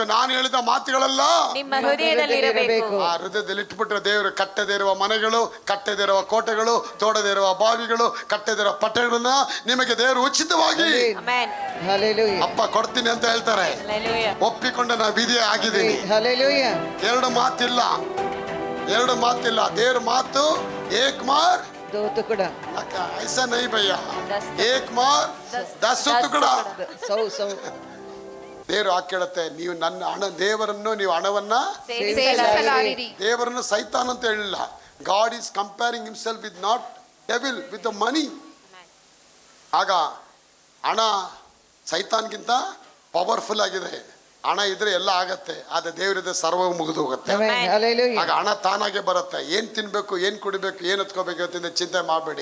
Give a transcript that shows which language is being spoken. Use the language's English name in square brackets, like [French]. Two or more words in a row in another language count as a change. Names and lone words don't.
[Kannada] ನಾನು ಹೇಳಿದ ಮಾತುಗಳೆಲ್ಲ ನಿಮ್ಮ ಹೃದಯದಲ್ಲಿರಬೇಕು. ಆ ಹೃದಯದಲ್ಲಿ ಇಟ್ಬಿಟ್ರೆ ದೇವರು ಕಟ್ಟದೇ ಇರುವ ಮನೆಗಳು, ಕಟ್ಟದೇ ಇರುವ ಕೋಟೆಗಳು, ತೋಡದೇ ಇರುವ ಬಾವಿಗಳು, ಕಟ್ಟದೇ ಇರುವ ಪಟ್ಟಣಗಳನ್ನ ನಿಮಗೆ ದೇವರು ಉಚಿತವಾಗಿ ಅಪ್ಪ ಕೊಡ್ತೀನಿ ಅಂತ ಹೇಳ್ತಾರೆ. ಒಪ್ಪಿಕೊಂಡು ನಾನು ವಿಧಿ ಆಗಿದ್ದೀನಿ. ಎರಡು ಮಾತಿಲ್ಲ. ದೇವ್ರ ಮಾತು [Hindi] एक मार दो टुकड़ा, ऐसा नहीं भैया, एक मार 10 टुकड़ा. [Kannada] ದೇವರು ಹಾಕೇಳುತ್ತೆ, ನೀವು ನನ್ನ ಹಣ, ದೇವರನ್ನು ನೀವು ಹಣವನ್ನ ದೇವರನ್ನು ಸೈತಾನ್ ಅಂತ ಹೇಳಿಲ್ಲ. [English] God is comparing himself with not devil, with the money. [Kannada] ಆಗ ಹಣ ಸೈತಾನ್ಗಿಂತ ಪವರ್ಫುಲ್ ಆಗಿದೆ. ಹಣ ಇದ್ರೆ ಎಲ್ಲ ಆಗತ್ತೆ, ಆದ್ರೆ ದೇವರಿದ್ರೆ ಸರ್ವ ಮುಗಿದು ಹೋಗುತ್ತೆ. ಆಗ ಹಣ ತಾನಾಗೆ ಬರುತ್ತೆ. ಏನ್ ತಿನ್ಬೇಕು, ಏನ್ ಕುಡಿಬೇಕು, ಏನ್ ಹೊತ್ಕೋಬೇಕು ಅಂತ ಚಿಂತೆ ಮಾಡಬೇಡಿ.